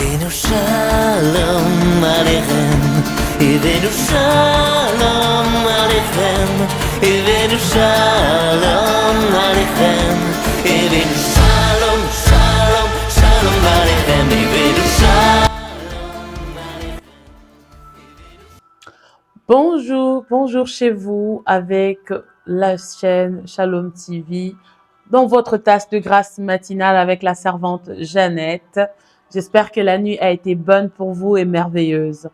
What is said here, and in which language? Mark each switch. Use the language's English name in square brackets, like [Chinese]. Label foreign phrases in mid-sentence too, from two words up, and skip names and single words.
[Hebrew] הבאנו שלום עליכם, הבאנו שלום עליכם, הבאנו שלום עליכם, הבאנו שלום, שלום, שלום עליכם, הבאנו שלום. [French] Bonjour chez vous avec la chaîne Shalom TV dans votre tasse de grâce matinale avec la servante Jeannette. J'espère que la nuit a été bonne pour vous et merveilleuse.